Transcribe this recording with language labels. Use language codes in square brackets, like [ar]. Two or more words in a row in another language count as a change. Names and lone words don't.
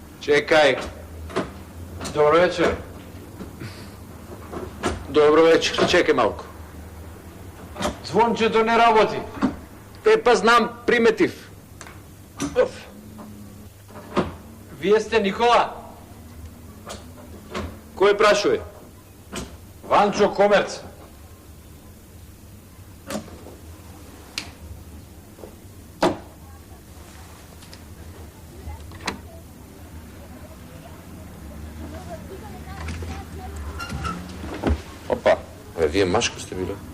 [mk] Čekaj. Dobro večer. Dobro večer, čekaj malko. Zvončето ne работи. Pa znam primetiv. Вие сте Никола? Кој прашува? Ванчо Комерц. Опа, вие Машко сте биле?